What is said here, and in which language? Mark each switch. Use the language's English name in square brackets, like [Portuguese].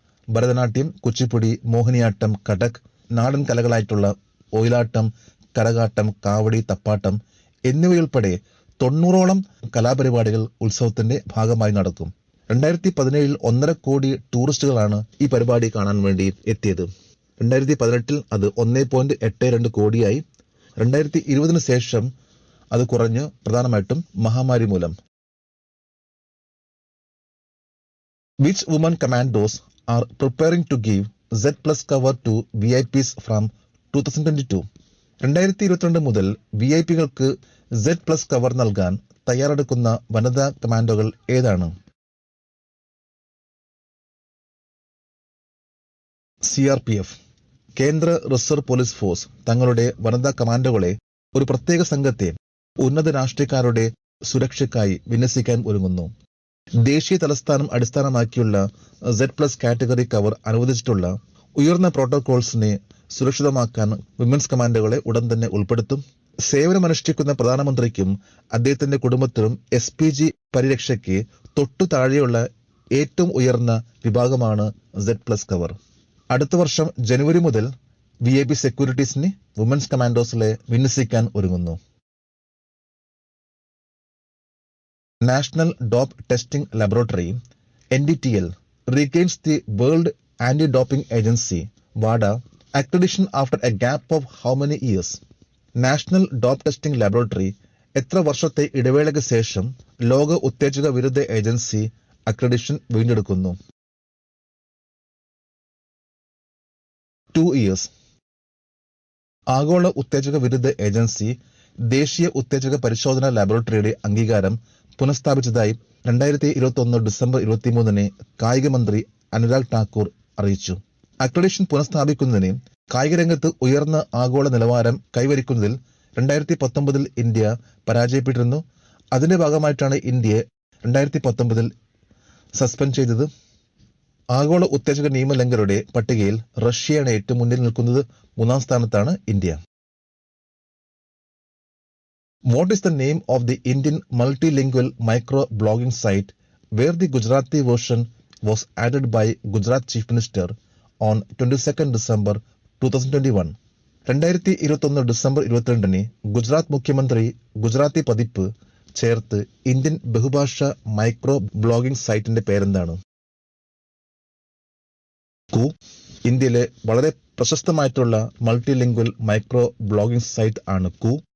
[Malayalam] ഭരതനാട്യം, കുച്ചിപ്പുടി, മോഹിനിയാട്ടം, കഥക്, നാടൻ കലകളായിട്ടുള്ള ഒയിലാട്ടം, കരകാട്ടം, കാവടി, തപ്പാട്ടം എന്നിവയുൾപ്പെടെ 90ഓളം കലാപരിപാടികൾ ഉത്സവത്തിന്റെ ഭാഗമായി നടക്കും. 2017 1.5 കോടി ടൂറിസ്റ്റുകളാണ് ഈ പരിപാടി കാണാൻ വേണ്ടി എത്തിയത്. 2018 അത് 1.82 കോടിയായി. 2020 ശേഷം അത് കുറഞ്ഞു, പ്രധാനമായിട്ടും മഹാമാരി മൂലം. [English] Which women commandos are preparing to give Z+ cover to VIPs from 2022? [Malayalam] 2022 മുതൽ വിഐപികൾക്ക് Z+ കവർ നൽകാൻ തയ്യാറെടുക്കുന്ന വനിതാ കമാൻഡോകൾ ഏതാണ്? CRPF. കേന്ദ്ര റിസർവ് പോലീസ് ഫോഴ്സ് തങ്ങളുടെ വനിതാ കമാൻഡോകളെ ഒരു പ്രത്യേക സംഘത്തെ ഉന്നത രാഷ്ട്രീയക്കാരുടെ സുരക്ഷയ്ക്കായി വിന്യസിക്കാൻ ഒരുങ്ങുന്നു. ദേശീയ തലസ്ഥാനം അടിസ്ഥാനമാക്കിയുള്ള Z+ കാറ്റഗറി കവർ അനുവദിച്ചിട്ടുള്ള ഉയർന്ന പ്രോട്ടോകോൾസിനെ സുരക്ഷിതമാക്കാൻ വിമൻസ് കമാൻഡോകളെ ഉടൻ തന്നെ ഉൾപ്പെടുത്തും. സേവനമനുഷ്ഠിക്കുന്ന പ്രധാനമന്ത്രിക്കും അദ്ദേഹത്തിന്റെ കുടുംബത്തിനും SPG പരിരക്ഷയ്ക്ക് തൊട്ടു താഴെയുള്ള ഏറ്റവും ഉയർന്ന വിഭാഗമാണ് Z+ കവർ. അടുത്ത വർഷം ജനുവരി മുതൽ VIP സെക്യൂരിറ്റീസിന് വുമൻസ് കമാൻഡോസിലെ വിന്യസിക്കാൻ ഒരുങ്ങുന്നു. [English] National dope testing laboratory NDTL regains the World Anti-Doping Agency WADA accreditation after a gap of how many years? [Malayalam] National dope testing laboratory എത്ര വർഷത്തെ ഇടവേളയ്ക്ക് ശേഷം ലോക ഉത്തേജക വിരുദ്ധ ഏജൻസി അക്രഡിഷൻ വീണ്ടെടുക്കുന്നു? [English] 2 years. [Malayalam] ആഗോള ഉത്തേജക വിരുദ്ധ ഏജൻസി ദേശീയ ഉത്തേജക പരിശോധന ലബോറട്ടറിയുടെ അംഗീകാരം പുനഃസ്ഥാപിച്ചതായി 2021 ഡിസംബർ 23 കായിക മന്ത്രി അനുരാഗ് ഠാക്കൂർ അറിയിച്ചു. അക്രഡിഷൻ പുനഃസ്ഥാപിക്കുന്നതിന് കായിക രംഗത്ത് ഉയർന്ന ആഗോള നിലവാരം കൈവരിക്കുന്നതിൽ 2019 ഇന്ത്യ പരാജയപ്പെട്ടിരുന്നു. അതിന്റെ ഭാഗമായിട്ടാണ് ഇന്ത്യയെ 2019 സസ്പെൻഡ് ചെയ്തത്. ആഗോള ഉത്തേജക നിയമലംഘകരുടെ പട്ടികയിൽ റഷ്യയാണ് ഏറ്റവും മുന്നിൽ നിൽക്കുന്നത്. 3-ാം സ്ഥാനത്താണ് India. [English] What is the name of the Indian multilingual micro-blogging site where the Gujarati version was added by Gujarat Chief Minister on 22nd December 2021? [Malayalam] 2021 December 22 Gujarat മുഖ്യമന്ത്രി ഗുജറാത്തി പതിപ്പ് ചേർത്ത് ഇന്ത്യൻ ബഹുഭാഷ മൈക്രോ ബ്ലോഗിംഗ് സൈറ്റിന്റെ പേരെന്താണ്? കു. ഇന്ത്യയിലെ വളരെ പ്രശസ്തമായിട്ടുള്ള മൾട്ടിലിംഗ്വൽ മൈക്രോ ബ്ലോഗിംഗ് സൈറ്റ് ആണ് കു.